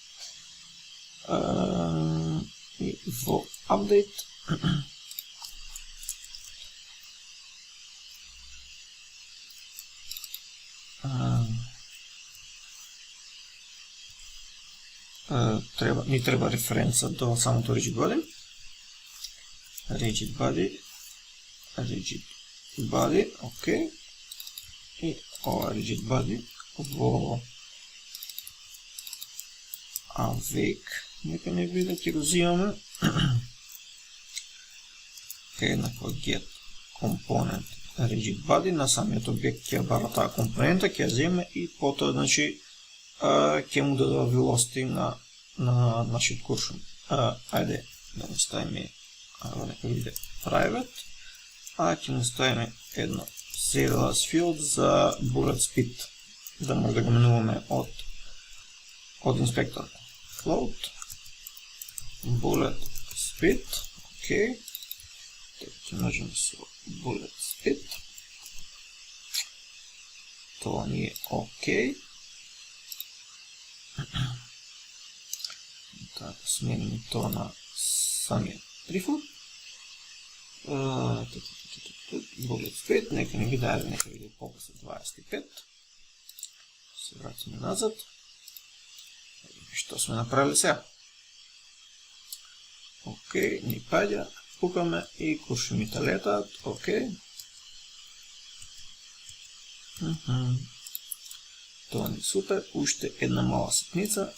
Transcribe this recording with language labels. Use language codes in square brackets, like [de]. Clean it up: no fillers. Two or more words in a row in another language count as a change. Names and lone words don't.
[mk] И во Update. Ни треба референца до самото [en] rigid body. Rigid body, [mk] окей. И ова [en] rigid body [mk] во awake, нека не биде, ќе го взимаме. Еднакво [en] get component rigid body, [mk] на самиот објект ќе бара таа компонента, ќе ја земе и потоа, значи, ќе му дадува velocity на нашиот куршум. Ајде да му ставиме, нека биде private, ќе му ставиме едно [en] CLS field [mk] за [en] bullet speed, [mk] да може да го менуваме од инспектор. [en] Float, bullet speed, [mk] окей, така ќе можеме со [en] bullet speed, [mk] тоа ни е окей. Да смениме тоа на самиот prefab. [en] Bullet speed, [mk] нека не биде, нека биде покоса 25. Се вратиме назад. Што сме направили сега? Окей, ни паѓа, пукаме и куршумите летаат, окей. Тоа ни супер, уште една мала ситница.